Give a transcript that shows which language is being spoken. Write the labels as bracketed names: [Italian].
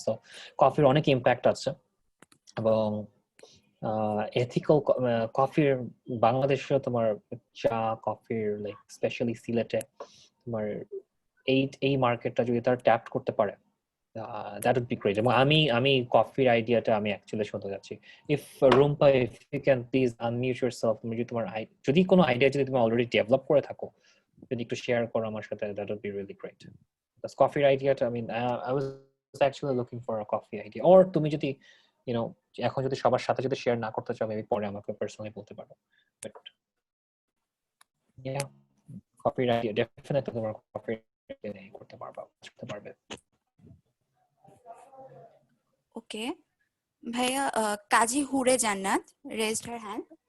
[Bangla] So কফির অনেক impact আছে এবং এথিক্যাল কফির বাংলাদেশে তোমার চা কফির লাইক স্পেশালি সিলেটে তোমার এই মার্কেটটা যদি তারা ট্যাপ করতে পারে, [English] that would be great. [Bangla] এবং আমি কফির আইডিয়াটা আমি অ্যাকচুয়ালি শুনতে যাচ্ছি। [English] if Rumpa, if you can please unmute yourself, [Bangla] তুমি যদি তোমার যদি কোনো আইডিয়া যদি তুমি অলরেডি ডেভেলপ করে থাকো, যদি একটু শেয়ার করো আমার সাথে, [English] that would be really great. Because [Bangla] কফির আইডিয়াটা, [English] I was actually looking for a coffee idea. [Bangla] or তুমি যদি এখন যদি সবার সাথে যদি শেয়ার না করতে চাও, মেবি পরে আমাকে পার্সোনালি বলতে পারো। বাট ইয়া, কফির আইডিয়া ডেফিনেটলি তোমার কফির করতে পারবে। [English] Okay, ভাইয়া Kazi Hure Jannat raised her hand.